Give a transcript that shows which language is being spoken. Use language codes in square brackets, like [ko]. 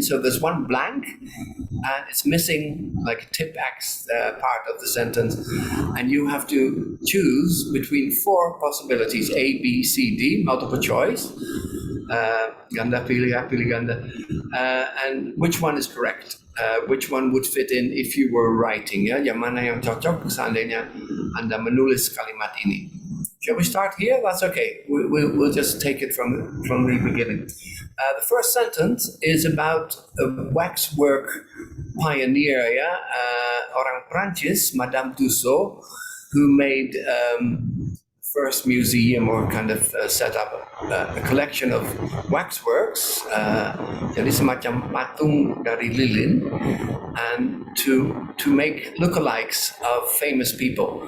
[en] So there's one blank, and it's missing like tip X part of the sentence, and you have to choose between four possibilities: A, B, C, D, multiple choice. [id] Ganda pilih ya, pilih ganda. [en] And which one is correct? Which one would fit in if you were writing? [id] Ya, yang mana yang cocok seandainya Anda menulis kalimat ini? [en] Shall we start here? That's okay. We'll just take it from the beginning. The first sentence is about a waxwork pioneer, [id] orang Prancis, [en] Madame Tussaud, who made first museum or kind of set up a collection of waxworks, [id] jadi semacam patung dari lilin, [en] and to make lookalikes of famous people.